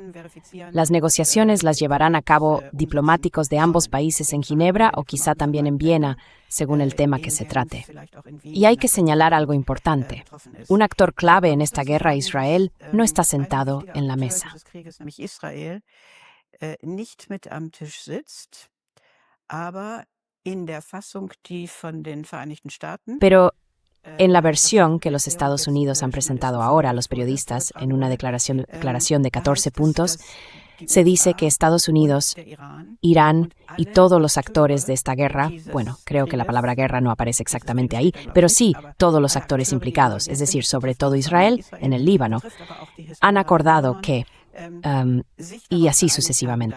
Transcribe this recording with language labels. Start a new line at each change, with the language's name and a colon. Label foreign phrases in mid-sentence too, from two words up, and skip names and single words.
Spanish: Las negociaciones las llevarán a cabo diplomáticos de ambos países en Ginebra o quizá también en Viena, según el tema que se trate. Y hay que señalar algo importante. Un actor clave en esta guerra, Israel, no está sentado en la mesa.
German: Israel nicht mit am Tisch sitzt, aber in der Fassung, die von den Vereinigten Staaten.
Spanish: Pero en la versión que los Estados Unidos han presentado ahora a los periodistas en una declaración de 14 puntos, se dice que Estados Unidos, Irán y todos los actores de esta guerra, bueno, creo que la palabra guerra no aparece exactamente ahí, pero sí todos los actores implicados, es decir, sobre todo Israel en el Líbano, han acordado que y así sucesivamente.